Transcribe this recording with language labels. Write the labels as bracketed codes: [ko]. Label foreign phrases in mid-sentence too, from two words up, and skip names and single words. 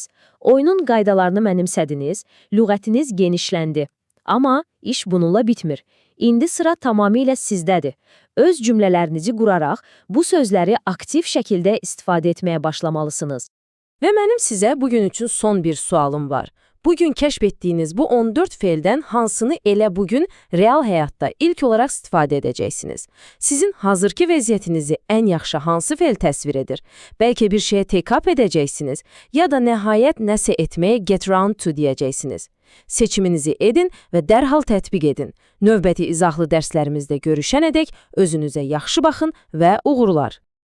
[az] Oyunun qaydalarını mənimsədiniz, lüğətiniz genişləndi. Amma iş bununla bitmir. İndi sıra tamamilə sizdədir. Öz cümlələrinizi quraraq bu sözləri aktiv şəkildə istifadə etməyə başlamalısınız. Və mənim sizə bugün üçün son bir sualım var. Bugün kəşf etdiyiniz bu 14 feildən hansını elə bugün real həyatda ilk olaraq istifadə edəcəksiniz? Sizin hazırki vəziyyətinizi ən yaxşı hansı feil təsvir edir? Bəlkə bir şeyə [en] take up [az] edəcəksiniz ya da nəhayət nəsə etməyə [en] get round to [az] deyəcəksiniz. Seçiminizi edin və dərhal tətbiq edin. Növbəti izahlı dərslərimizdə görüşənədək özünüzə yaxşı baxın və uğurlar.